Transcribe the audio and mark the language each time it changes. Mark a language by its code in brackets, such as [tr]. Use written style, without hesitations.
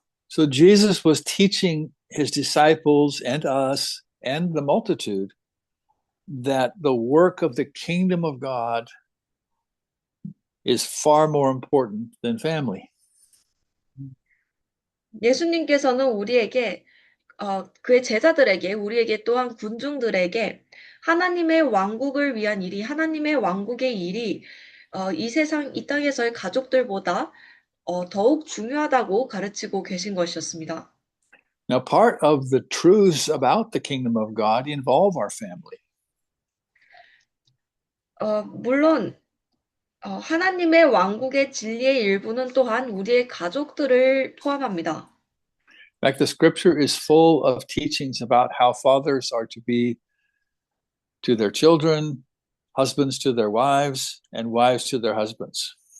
[en] So Jesus was teaching his disciples and us and the multitude that the work of the kingdom of God is far more important than family. [ko] 예수님께서는 우리에게 그의 제자들에게 우리에게 또한 군중들에게 하나님의 왕국을 위한 일이 하나님의 왕국의 일이 이 세상 이 땅에서의 가족들보다 더욱 중요하다고 가르치고 계신 것이었습니다. [en] Now, part of the truths about the kingdom of God involve our family. [ko] 물론 하나님의 왕국의 진리의 일부는 또한 우리의 가족들을 포함합니다. [en] In fact, the scripture is full of teachings about how fathers are to be to their children, husbands to their wives, and wives to their husbands.